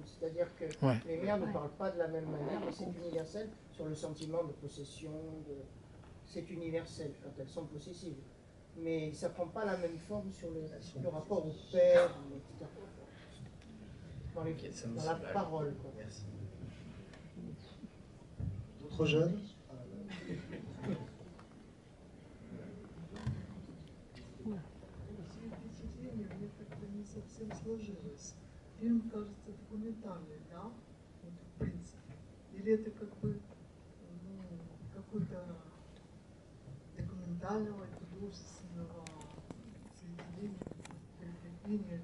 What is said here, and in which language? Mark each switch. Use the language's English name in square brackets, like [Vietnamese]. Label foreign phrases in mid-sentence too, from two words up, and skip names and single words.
[French] C'est-à-dire que les mères ne parlent pas de la même manière, mais c'est universel sur le sentiment de possession. C'est universel quand elles sont possessives. Mais ça ne prend pas la même forme sur le rapport au père, etc. Dans la parole. Quoi. Merci. D'autres jeunes? [Russian] Не совсем сложилось. Фильм кажется документальный, да? Вот, в принципе. Или это как бы какой-то документального художественного соединения, прикрепления.